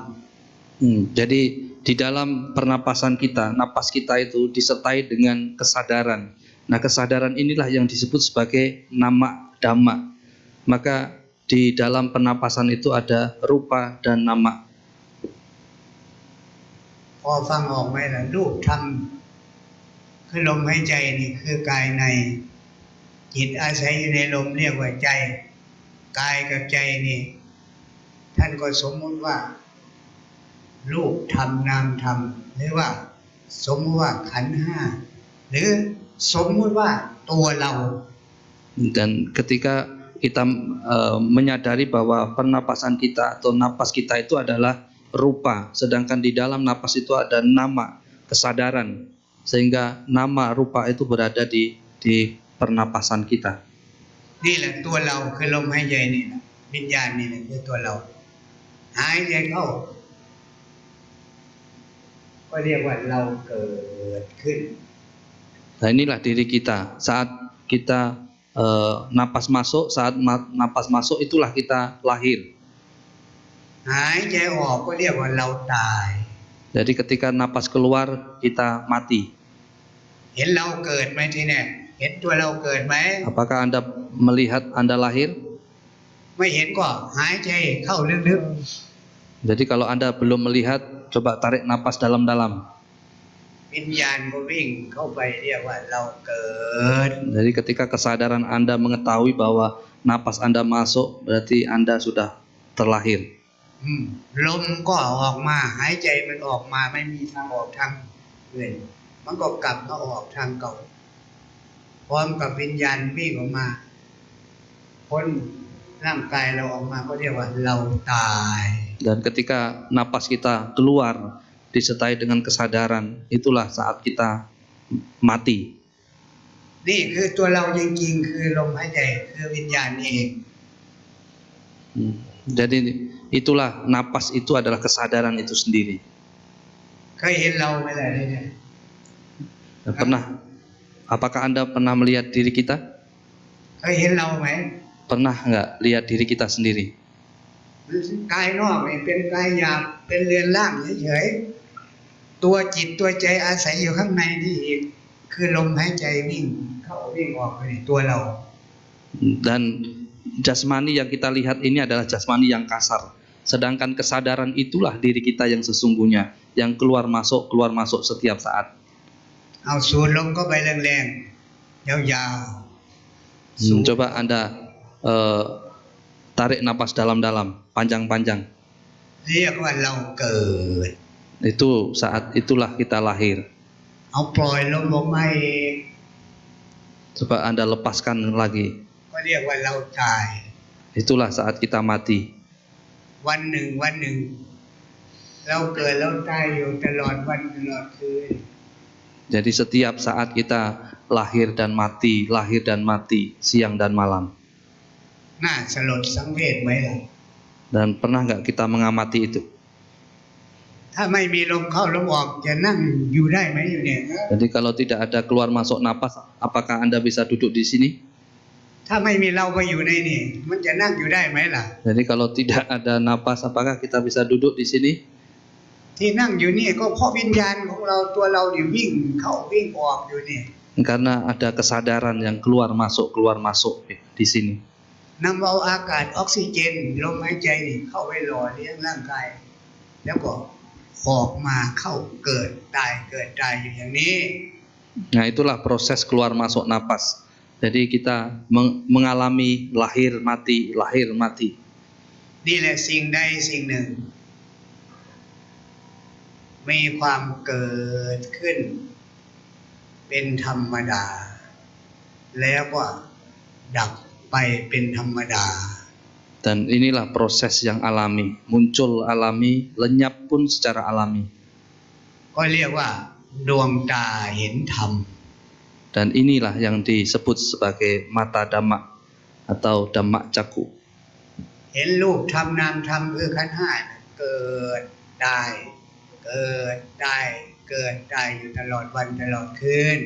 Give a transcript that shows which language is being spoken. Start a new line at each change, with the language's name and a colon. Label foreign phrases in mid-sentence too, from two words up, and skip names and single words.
Indonesian: Jadi di dalam pernapasan kita, napas kita itu disertai dengan kesadaran. Nah, kesadaran inilah yang disebut sebagai
Pali: nama Dhamma.
Indonesian: Maka di dalam pernapasan itu ada rupa dan nama.
Thai: พอฟังออกไหมล่ะรูปธรรมคือลมหายใจนี่คือกายในจิตอาศัยอยู่ในลมเรียกว่าใจกายกับใจนี่ท่านก็สมมุติว่ารูปธรรมนามธรรมหรือว่าสมมุติว่าขันธ์ห้าหรือสมมุติว่าตัวเรา
Indonesian: Dan ketika kita menyadari bahwa pernapasan kita atau napas kita itu adalah rupa, sedangkan di dalam napas itu ada nama, kesadaran. sehingga nama rupa itu berada di pernapasan kita.
Thai: นี่แหละตัวเราคือลมหายใจนี่แหละวิญญาณนี่แหละคือตัวเราหายใจเข้าก็เรียกว่าเราเกิดขึ้น
Indonesian: Nah inilah diri kita. Saat kita napas masuk, saat napas masuk itulah kita lahir.
Thai: หายใจออกก็เรียกว่าเราตาย
Indonesian: Jadi ketika napas keluar kita mati.
Thai: เห็นเราเกิดไหมทีเนี่ยเห็นตัวเราเกิดไหม
Indonesian: Apakah Anda melihat Anda lahir?
Thai: ไม่เห็นก็หายใจเข้าลึก
Indonesian: Jadi kalau Anda belum melihat, coba tarik napas dalam-dalam.
Thai: ๆวิญญาณก็วิ่งเข้าไปเรียกว่าเราเกิด
Indonesian: Jadi ketika kesadaran Anda mengetahui bahwa napas Anda masuk, berarti Anda sudah terlahir.
Thai: ลมก็ออกมาหายใจมันออกมาไม่มีทางออกทางอื่นมันก็กลับมาออกทางเก่าพร้อมกับวิญญาณวิ่งออกมาพ้นร่างกายเราออกมาก็เรียกว่าเราตาย
Indonesian: Dan ketika napas kita keluar disertai dengan kesadaran, itulah saat kita mati.
Thai: นี่คือตัวเราจริงๆคือลมหายใจคือวิญญาณนี่เอง
Indonesian: Jadi itulah napas itu adalah kesadaran itu sendiri.
Thai: เคยเห็นเราไหมล่ะเนี่ย
Indonesian: Apakah Anda pernah melihat diri kita?
Thai: เคยเห็นเราไหม
Indonesian: Pernah nggak lihat diri kita sendiri?
Thai: กายนอกนี่เป็นกายหยาบเป็นเรือนร่างเฉยๆตัวจิตตัวใจอาศัยอยู่ข้างในนี่เองคือลมหายใจวิ่งเข้าวิ่งออกนี่ตัวเรา
Indonesian: Dan jasmani yang kita lihat ini adalah jasmani yang kasar. Sedangkan kesadaran itulah diri kita yang sesungguhnya, yang keluar masuk setiap saat.
Thai: เอาสูดลมเข้าไปแรงๆยาวๆ
Indonesian: Coba Anda tarik napas dalam-dalam, panjang-panjang.
Thai: เรียกว่าเราเกิด
Indonesian: Itu saat itulah kita lahir.
Thai: เอาปล่อยลมออกมาเอง
Indonesian: Coba Anda lepaskan lagi.
Thai: ก็เรียกว่าเราตาย
Indonesian: Itulah saat kita mati.
Thai: วันหนึ่งเราเกิดเราตายอยู่ตลอดวันตลอดคืน
Indonesian: Jadi setiap saat kita lahir dan mati, siang dan malam.
Thai: น่าสลดสังเวชไหมล่ะ
Indonesian: Dan pernah nggak kita mengamati itu?
Thai: ถ้าไม่มีลมเข้าลมออกจะนั่งอยู่ได้ไหมอยู่เนี่ย
Indonesian: Jadi kalau tidak ada keluar masuk napas, apakah Anda bisa duduk di sini?
Thai: ถ้าไม่มีเราไปอยู่ในนี่มันจะนั่งอยู่ได้ไหมล่ะ
Indonesian: Jadi kalau tidak ada napas, apakah kita bisa duduk di sini?
Thai: ที่นั่งอยู่นี่ก็เพราะวิญญาณของเราตัวเรานี่วิ่งเข้าวิ่งออกอยู่นี่
Indonesian: Karena ada kesadaran yang keluar masuk di sini.
Thai: นำเอาอากาศออกซิเจนลมหายใจนี่เข้าไปหล่อเลี้ยงร่างกายแล้วก็ออกมาเข้าเกิดตายอยู่อย่างนี้
Indonesian: Nah itulah proses keluar masuk napas. Jadi kita mengalami lahir mati.
Thai: นี่แหละสิ่งใดสิ่งหนึ่งมีความเกิดขึ้นเป็นธรรมดาแล้วก็ดับไปเป็นธรรมดา
Indonesian: Dan inilah proses yang alami, muncul alami, lenyap pun secara alami.
Thai: ก็เรียกว่าดวงตาเห็นธรรม
Indonesian: Dan inilah yang disebut sebagai mata dhamma atau
Pali: dhamma caku.
Thai: เห็นรูปธรรมนามธรรมคือขันธ์ห้าเกิดได้อยู่ตลอดวันตลอดคืน